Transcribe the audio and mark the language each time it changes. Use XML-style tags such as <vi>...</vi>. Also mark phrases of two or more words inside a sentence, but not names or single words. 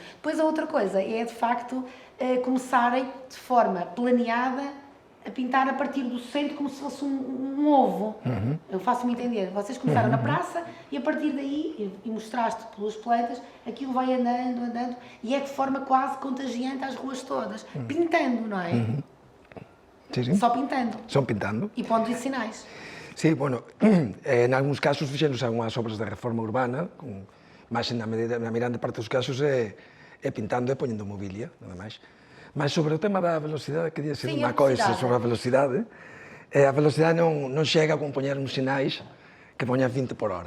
<pt>Depois a outra coisa é, de facto, começarem de forma planeada a pintar a partir do centro como se fosse um ovo. Eu faço-me entender. Vocês começaram na praça e a partir daí, e mostraste pelas plantas, aquilo vai andando, e é de forma quase contagiante às ruas todas. Pintando, não é? Sim. Só pintando. Só pintando. E pondo sinais.</pt> <gl>Sí, bueno, en algúns casos fixenos algunhas obras de reforma urbana, máis na mirande parte dos casos é pintando e poñendo mobilia, nada máis. Mas sobre o tema da velocidade, queria dizer unha coisa sobre a velocidade. A velocidade non chega a poñer uns sinais que poñan 20 por hora.</gl>